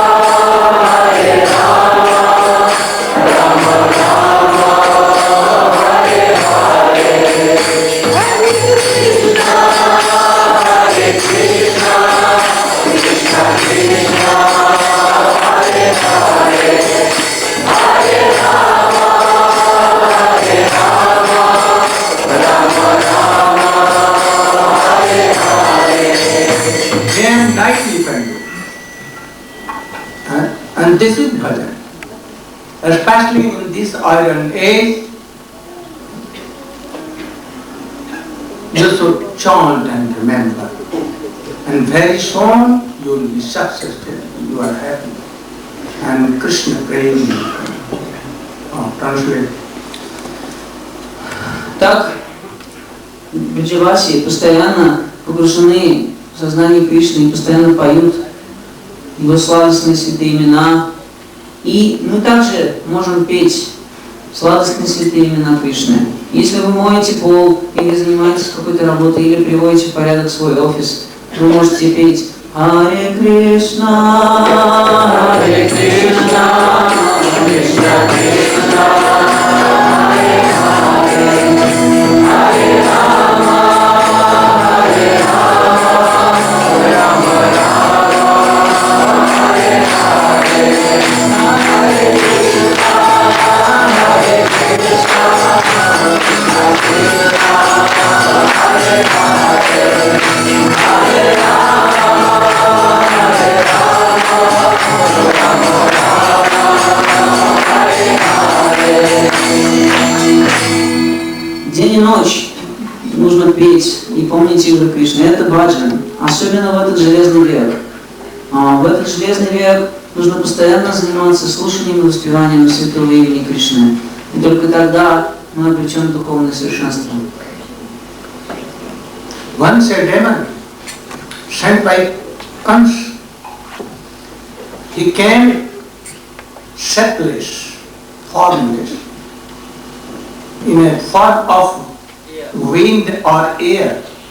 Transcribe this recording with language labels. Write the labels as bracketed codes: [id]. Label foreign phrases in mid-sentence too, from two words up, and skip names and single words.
[sa] राम राम हरे हरे हरे कृष्ण कृष्ण कृष्ण हरे हरे हरे राम राम राम हरे हरे. [en] Day and night you can do. And this is bhajan. Especially in this iron age, you should chant and remember. And very soon you will be successful, you are happy. And Krishna praying. Translate. [ru] Так, браджаваси постоянно погружены в сознание Кришны и постоянно поют Его сладостные святые имена. И мы также можем петь сладостные святые имена Кришны. Если вы моете пол, или занимаетесь какой-то работой, или приводите в порядок свой офис, вы можете петь [sa] हरे कृष्ण हरे कृष्ण, कृष्ण कृष्ण हरे हरे हरे राम हरे राम राम राम हरे हरे हरे कृष्ण हरे कृष्ण कृष्ण कृष्ण हरे हरे हरे राम हरे राम राम राम हरे हरे. [ru] День и ночь нужно петь и помнить имя Кришны. Это баджан, особенно в этот железный век. В этот железный век нужно постоянно заниматься слушанием и воспеванием святого имени Кришны. И только тогда мы обретем духовное совершенство. [en] Once a demon sent by Kans, he came shapeless, formless, in a form of wind or air.